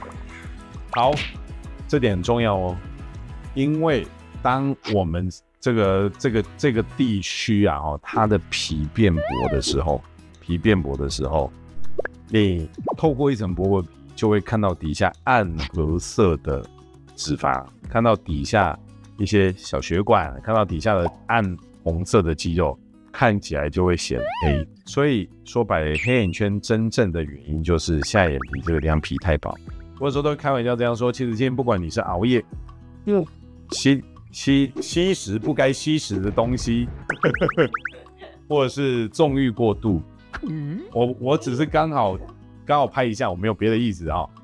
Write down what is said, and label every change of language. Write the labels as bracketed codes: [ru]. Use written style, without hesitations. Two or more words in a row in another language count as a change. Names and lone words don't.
[zh] 好，這點很重要哦，因為當我們這個地區啊，它的皮變薄的時候，你透過一層薄薄皮，就會看到底下暗褐色的脂肪，看到底下一些小血管，看到底下的暗紅色的肌肉。看起來就會顯黑，所以說白了，黑眼圈真正的原因就是下眼皮這個地方皮太薄。我有時候都會開玩笑這樣說，其實今天不管你是熬夜，吸食不該吸食的東西，或者是縱慾過度，我只是剛好拍一下，我沒有別的意思啊。